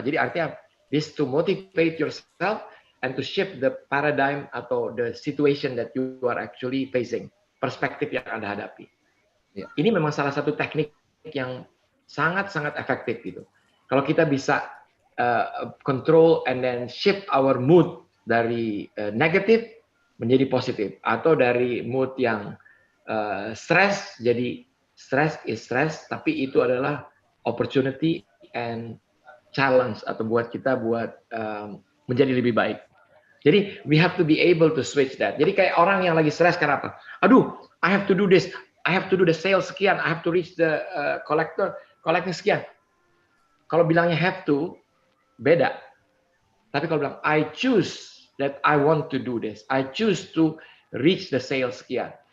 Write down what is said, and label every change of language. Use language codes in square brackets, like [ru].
[id] Jadi artinya [en] this to motivate yourself and to shift the paradigm atau the situation that you are actually facing. [id] Perspektif yang Anda hadapi. Ya. Ini memang salah satu teknik yang sangat-sangat efektif gitu. Kalau kita bisa control [en] and then shift our mood [id] dari negatif menjadi positif, atau dari mood yang stress jadi [en] stress is stress, [id] tapi itu adalah [en] opportunity and challenge [id] atau buat kita menjadi lebih baik. [en] Jadi we have to be able to switch that. [id] Jadi kayak orang yang lagi stress kenapa? [en] Aduh, I have to do this, I have to do the sales sekian, I have to reach the collecting sekian. [id] Kalau bilangnya [en] have to, [id] beda. Tapi kalau bilang [en] I choose that I want to do this, I choose to reach the sales sekian.